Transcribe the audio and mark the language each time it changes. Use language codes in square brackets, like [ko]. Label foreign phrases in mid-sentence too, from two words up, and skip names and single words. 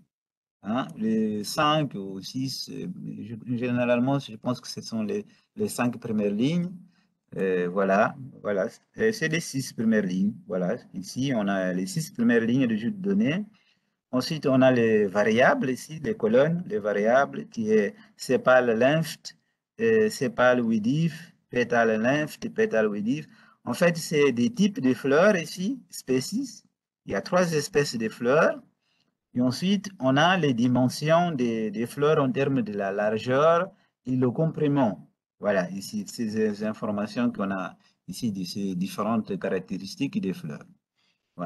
[fr] Hein, les 5 ou 6, généralement, je pense que ce sont les 5 premières lignes. Voilà, voilà. C'est les 6 premières lignes. Voilà, ici, on a les 6 premières lignes de jeu de données. Ensuite, on a les variables ici, les colonnes, les variables qui est [en] sepal length, sepal width, petal length, petal width. [fr] En fait, c'est des types de fleurs ici, species. Il y a 3 espèces de fleurs. Et ensuite, on a les dimensions des fleurs en termes de la largeur et le comprimant. Voilà, ici, ces informations qu'on a ici, de ces différentes caractéristiques des fleurs.